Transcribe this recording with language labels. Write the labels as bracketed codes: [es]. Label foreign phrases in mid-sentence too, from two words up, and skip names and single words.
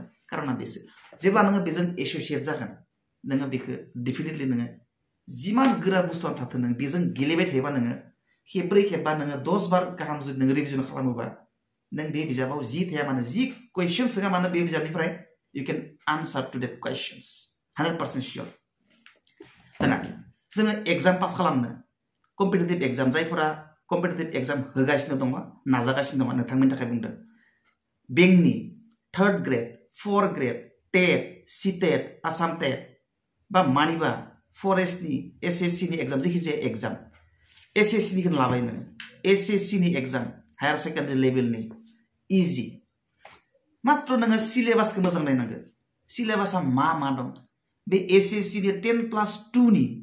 [brx] कारना बेसो जेब्ला नोङो बेजों एसोसिएट जागोन नोङो बेखौ डेफिनेटलि नोङो जिमान गोरा बुस्थुआनो थाथों नों बेजों गेलेबाय थायोबा नोङो खेबब्रै खेबबा नोङो 10 बार गाहाम जुदि नोङो रिभिजन खालामोबा नों बे बिजाबाव जि थाया मानो जि कुइसन सोङा मानो बे बिजाबनिफ्राय [en] you can answer to that questions 100% sure [brx] दाना जोङो [en] exam pass [brx] खालामनो [en] competitive exam [brx] जायफोरा [en] competitive exam [brx] होगासिनो दङ नाजागासिनो दङ नोंथांमोननि थाखाय बुंदों बेंकनि [en] 3rd grade 4th grade [brx] टेट सिटेट आसाम टेट बा मानिबा फरेस्टनि एसएससि नि एग्जाम जायखिजाया एग्जाम एसएससि निखौनो लाबाय नोङो एसएससि नि एग्जाम [en] higher secondary [brx] लेभेलनि इजि मात्र नोङो सिलेबासखौ मोजां नायनांगोन सिलेबासा मा दं बे एसएससि नि 10+2 नि